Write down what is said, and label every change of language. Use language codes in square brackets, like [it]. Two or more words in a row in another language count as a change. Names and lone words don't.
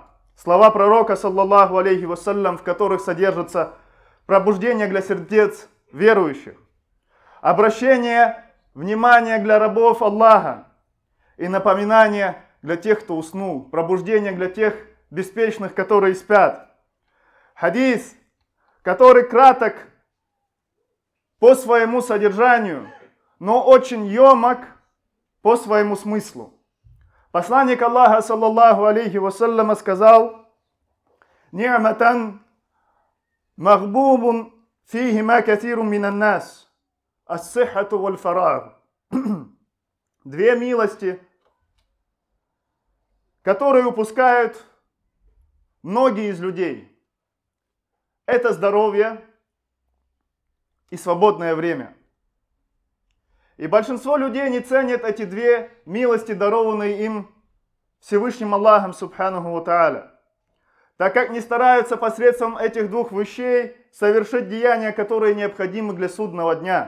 [ru] Слова пророка, [ar] صلى الله عليه وسلم, [ru] в которых содержится пробуждение для сердец верующих, обращение внимания для рабов Аллаха и напоминание для тех, кто уснул, пробуждение для тех беспечных, которые спят. Хадис, который краток по своему содержанию, но очень емок по своему смыслу. Посланник Аллаха, [ar] صلى الله عليه وسلم, сказал: «نعمتان مغبون فيهما كثير من الناس الصحة والفراغ». [ru] Две милости, которые упускают многие из людей. Это здоровье и свободное время. И большинство людей не ценят эти две милости, дарованные им Всевышним Аллахом [ar] سبحانه وتعالى, [ru] так как не стараются посредством этих двух вещей совершить деяния, которые необходимы для судного дня.